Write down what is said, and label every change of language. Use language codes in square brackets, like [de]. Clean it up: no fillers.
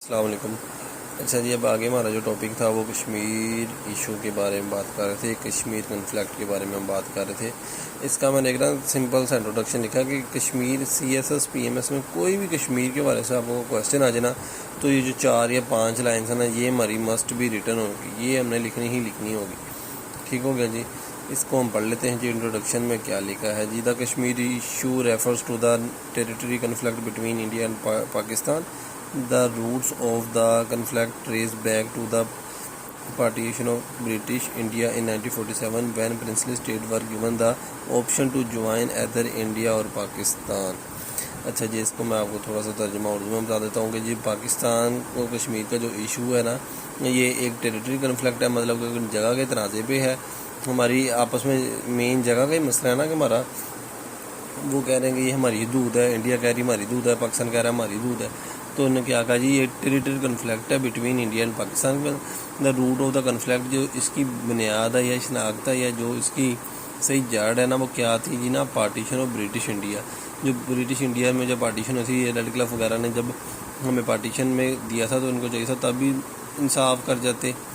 [ur] السلام علیکم۔ اچھا جی، اب آگے ہمارا جو ٹاپک تھا وہ کشمیر ایشو کے بارے میں بات کر رہے تھے، کشمیر کنفلکٹ کے بارے میں ہم بات کر رہے تھے۔ اس کا میں نے ایک سمپل سا انٹروڈکشن لکھا کہ کشمیر CSS/PMS میں کوئی بھی کشمیر کے بارے سے آپ کو کویشچن آ جائے نا، تو یہ جو 4 یا 5 لائنس ہیں نا، یہ ہماری مسٹ بھی ریٹن ہوگی، یہ ہم نے لکھنی ہوگی۔ ٹھیک ہو گیا جی، اس کو ہم پڑھ لیتے ہیں جی۔ انٹروڈکشن میں کیا لکھا ہے جی؟ [en] The Kashmir issue refers to the territory conflict between India and Pakistan. The roots of the conflict trace back to the partition of British India in 1947 when princely states were given the option to join either India or Pakistan. [ur] اچھا جی، اس کو میں آپ کو تھوڑا سا ترجمہ اردو میں بتا دیتا ہوں کہ جی پاکستان کو کشمیر کا جو ایشو ہے نا، یہ ایک ٹیریٹری کنفلکٹ ہے، مطلب کہ جگہ کے تنازع پہ ہے۔ ہماری آپس میں مین جگہ کا ہی مسئلہ ہے نا، کہ ہمارا وہ کہہ رہے ہیں کہ یہ ہماری حدود ہے، انڈیا کہہ رہی ہماری حدود ہے، پاکستان کہہ رہا ہے ہماری حدود ہے۔ تو انہوں نے کیا کہا جی، یہ ٹیریٹری کنفلکٹ ہے [en] Between India and Pakistan. The root of the conflict, [ur] جو اس کی بنیاد ہے یا شناخت ہے یا جو اس کی صحیح جڑ ہے نا، وہ کیا تھی جی نا؟ [en] Partition of British India. [ur] جو برٹش انڈیا میں جب پارٹیشن ہوئی تھی، ریڈ کلف وغیرہ نے جب ہمیں پارٹیشن میں دیا تھا، تو ان کو چاہیے تھا تب بھی انصاف کر جاتے،